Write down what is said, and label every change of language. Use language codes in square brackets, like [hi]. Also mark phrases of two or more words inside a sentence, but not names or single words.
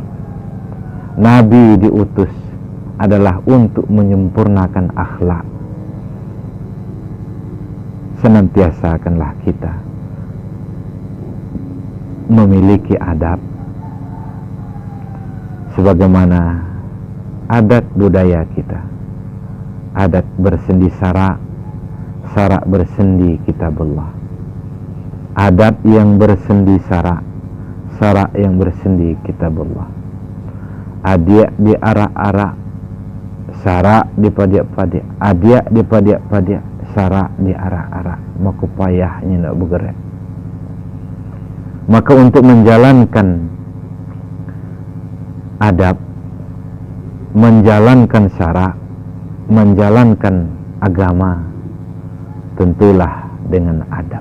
[id] Nabi diutus adalah untuk menyempurnakan akhlak. Senantiasakanlah kita memiliki adab sebagaimana adat budaya kita. Adat bersendi sarak, sarak bersendi kitabullah. Adat yang bersendi sarak, sarak yang bersendi kitabullah. [min] Adiak di arak-arak, sarak di padiak-padiak. Adiak di padiak-padiak, sarak di arak-arak. [id] Maka payahnya nak bergerak. Maka untuk menjalankan adab, menjalankan syarak, menjalankan agama, tentulah dengan adab.